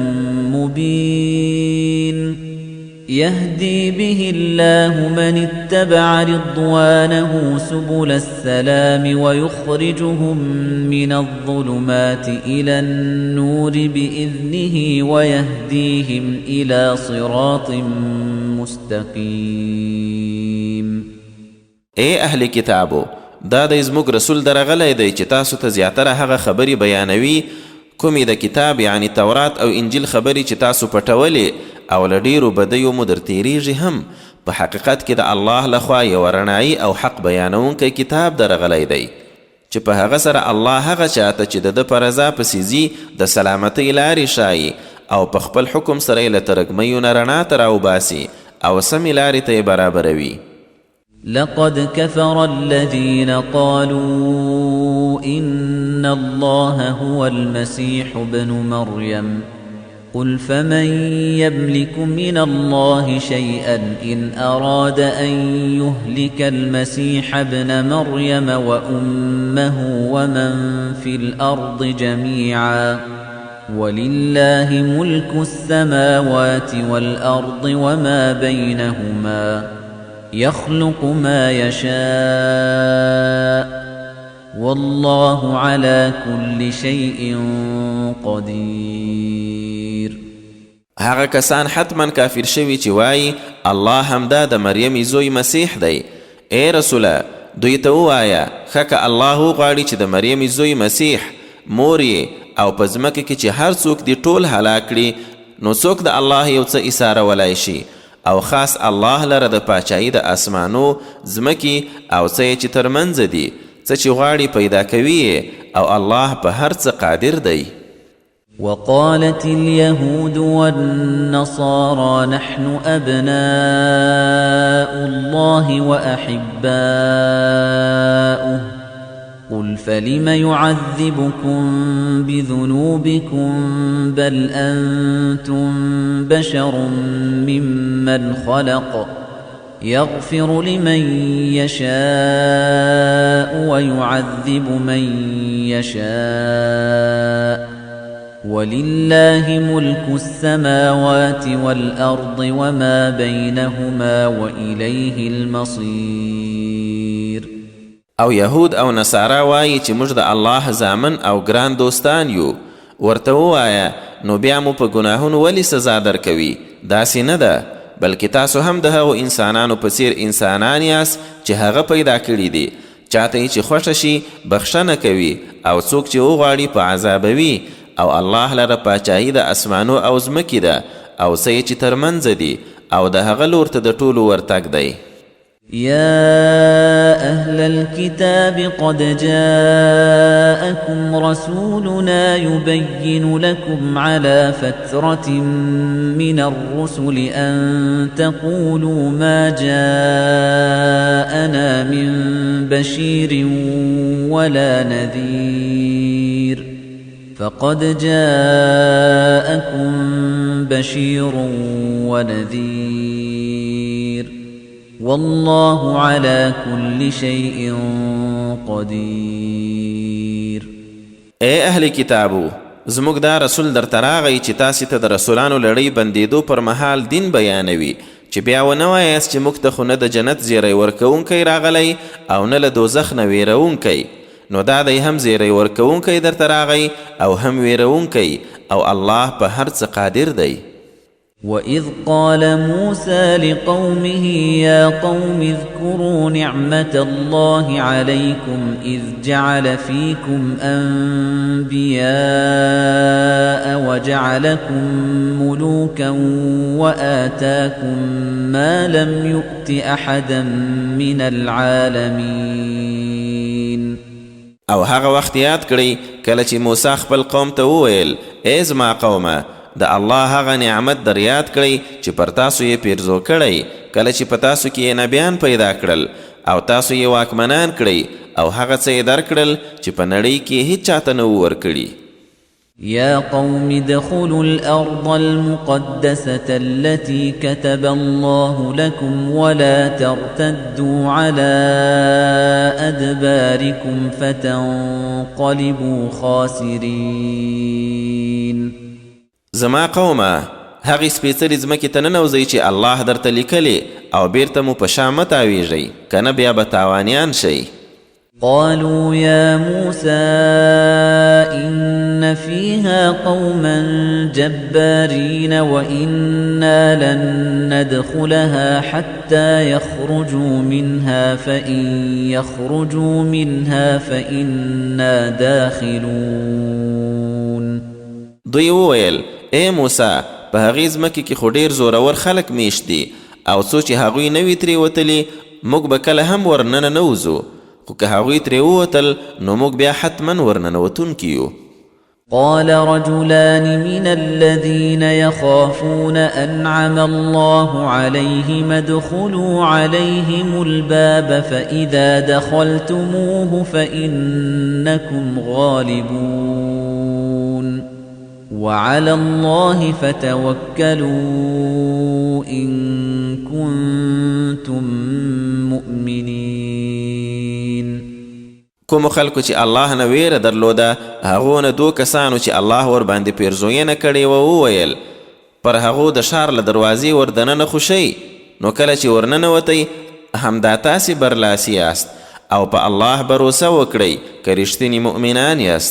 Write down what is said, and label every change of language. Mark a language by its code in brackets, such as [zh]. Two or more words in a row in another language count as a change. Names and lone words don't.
[ar] مبين يهدي به الله من اتبع رضوانه سبل السلام ويخرجهم من الظلمات إلى النور بإذنه ويهديهم إلى صراط مستقيم. [ps] اے اهل کتابو، دا د زموږ رسول درغلی دی چې تاسو ته زیاتره هغه خبرې بیانوي کومې د کتاب یعنی تورات او انجیل خبرې چې تاسو پټولې او له ډېرو بدیو مو در تیریږي هم. په حقیقت کې د الله لخوا یو رڼایي او حق بیانونکی کتاب درغلی دی چې په هغه سره الله هغه چاته چې د ده په رضا پسې ځي د سلامتۍ لارې ښایي او په خپل حکم سره یې له ترږمیو نه رڼا ته راوباسي او سمې لارې ته یې برابروي. [ar] لقد كفر الذين قالوا إن الله هو المسيح ابن مريم قل فمن يملك من الله شيئا إن أراد أن يهلك المسيح ابن مريم وأمه ومن في الأرض جميعا ولله ملك السماوات والأرض وما بينهما يخلق ما يشاء والله على كل شيء قدير. [ps] هغه کسان حتما کافر شوي چې وایي الله همدا د مریم زوی مسیح دی. ای رسوله دوی ته ووایه ښه که الله وغواړي چې د مریم زوی مسیح مور یې او په ځمکه کې چې هر څوک دي ټول هلاک کړي نو څوک د الله یو څه ایسارولای شي او خاص الله لره د پاچایي د اسمانو ځمکې او څه چې ترمنځ دي څه چې غواړي پیدا کوي او الله په هر څه قادر دی. [ar] وقالت اليهود والنصارى نحن أبناء الله وأحباؤه قل فلم يعذبكم بذنوبكم بل أنتم بشر ممن خلق يغفر لمن يشاء ويعذب من يشاء ولله ملك السماوات والأرض وما بينهما وإليه المصير. [ps] او يهود او نصارا وایي چې موږ د الله زامن او ګران دوستان یو. ورته ووایه نو بیا مو په ګناهونو ولې سزا درکوي؟ داسې نه ده، بلکې تاسو هم د هغو انسانانو په څیر انسانان یاست چې هغه پیدا کړي دي. چاته چې خوښه شي بخښنه کوي او څوک چې وغواړي په عذابوي او الله لره پاچاهي د اسمانو او ځمکې ده او څه چې ترمنځ دي او د هغه لور ته د ټولو ورتګ دی. [ar] يا أهل الكتاب قد جاءكم رسولنا يبين لكم على فترة من الرسل أن تقولوا ما جاءنا من بشير ولا نذير فقد جاءكم بشير ونذير والله على كل شيء قدير. [ps] اے اهل کتابو، زموږ دا رسول در تراغی چې تاسې ته د رسولانو لړۍ بندېدو پر مهال دین بیانوي، چې بیا ونه وایاست چې موږ ته خو نه د جنت زیری ورکوونکی راغلی او نه له دوزخ نه ویرونکی. نو دا دی هم زیری ورکوونکی در تراغی او هم ویرونکی، او الله په هر څه قادر دی. [ar] وَإِذْ قَالَ مُوسَى لِقَوْمِهِ يَا قَوْمِ اذْكُرُوا نِعْمَةَ اللَّهِ عَلَيْكُمْ إِذْ جَعَلَ فِيكُمْ أَنْبِيَاءَ وَجَعَلَكُمْ مُلُوكًا وَآتَاكُمْ مَا لَمْ يُؤْتِ أَحَدًا مِنَ الْعَالَمِينَ. [ps] او هغه وخت یاد کړئ کله چې موسی خپل قوم ته وویل: ای زما قومه، د الله هغه نعمت در یاد کړئ چې پر تاسو یې پیرزو کړی، کله چې په تاسو کې یې نبیان پیدا کړل او تاسو یې واکمنان کړئ او هغه څه یې درکړل چې په نړۍ کې هیڅ چاته نه و ورکړي. [ar] يا قوم ادخلوا الأرض المقدسة التي كتب الله لكم ولا ترتدوا على أدباركم فتنقلبوا خاسرين. [ps] زما قومه، هغې سپېڅلې ځمکې ته ننوځئ چې الله درته لیکلې او بیرته مو په شا مه تاویږئ، که نه بیا به تاوانیان شئ. [ar] قالوا يا موسى إن فيها قوما جبارين وإنا لن ندخلها حتى يخرجوا منها فإن يخرجوا منها فإنا داخلون. [ps] دوی وویل: ای موسی، په هغې ځمکې کې خو ډېر زورور خلک میشت دي او څو چې هغوی نه وي ترې وتلي موږ به کله هم ورننه نه وځو، خو که هغوی ترې ووتل نو موږ بیا حتما ورننوتونکي یو. [ar] قال رجلان من الذين يخافون أنعم الله عليهم ادخلوا عليهم الباب فإذا دخلتموه فإنكم غالبون وعلى الله فتوكلوا إن كنتم مؤمنين. [ps] کوم خلکو چې الله نه ویره درلوده هغو نه دو کسانو چې الله ور باندې پیرزوینه کړې وه وویل: پر هغو د ښار له دروازې ور دننه خو شئ، نو کله چې ورننوتئ همدا تاسې برلاسي یاست او په الله بروسه وکړئ که رښتیني مؤمنان یاست.